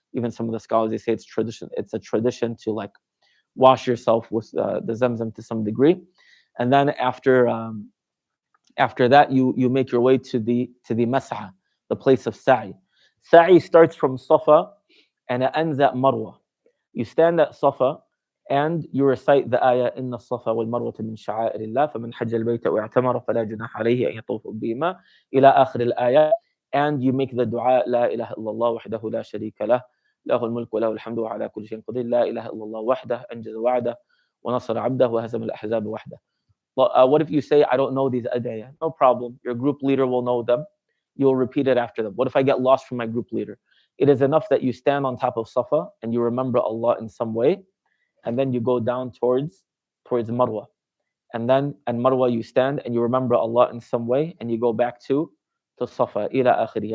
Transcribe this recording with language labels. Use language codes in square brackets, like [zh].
[en] Even some of the scholars, they say it's tradition. It's a tradition to like wash yourself with the zamzam to some degree, and then after that you make your way to the mas'ah, the place of sa'i. Sa'i starts from Safa and it ends at Marwa. You stand at Safa and you recite the ayah [ar] إن الصفا والمروة من شعائر الله فمن حج البيت واعتمر فلا جناح عليه أن يطوف بهما إلى آخر الآية, [en] and you make the dua [ar] لا إله إلا الله وحده لا شريك له له الملك وله الحمد وعلى كل شيء قدير لا إله إلا الله وحده أنجز وعده ونصر عبده وهزم الأحزاب وحده. [en] What if you say, I don't know these ad'iyah? No problem. Your group leader will know them. You'll repeat it after them. What if I get lost from my group leader? It is enough that you stand on top of Safa and you remember Allah in some way, and then you go down towards Marwa. And then at Marwa you stand and you remember Allah in some way, and you go back to Safa, ila akhiri.